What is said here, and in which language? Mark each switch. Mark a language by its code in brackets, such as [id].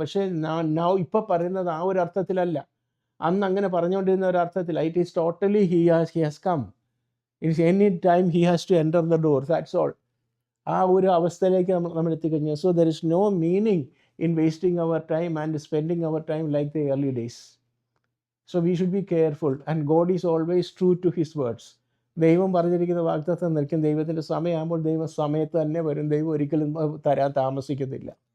[ml] പക്ഷേ ഇപ്പോൾ പറയുന്നത് ആ ഒരു അർത്ഥത്തിലല്ല, അന്ന് അങ്ങനെ പറഞ്ഞുകൊണ്ടിരുന്ന ഒരു അർത്ഥത്തില്ല. [en] It is totally he has come. It's any time he has to enter the door, that's all. [ml] ആ ഒരു അവസ്ഥയിലേക്ക് നമ്മൾ എത്തിക്കഴിഞ്ഞു. [en] So there is no meaning in wasting our time and spending our time like the early days. So we should be careful, and God is always true to his words. [ml] ദൈവം പറഞ്ഞിരിക്കുന്ന വാഗ്ദത്തം നിൽക്കും. ദൈവത്തിൻ്റെ സമയമാകുമ്പോൾ ദൈവം സമയത്ത് തന്നെ വരും. ദൈവം ഒരിക്കലും തരാൻ താമസിക്കത്തില്ല.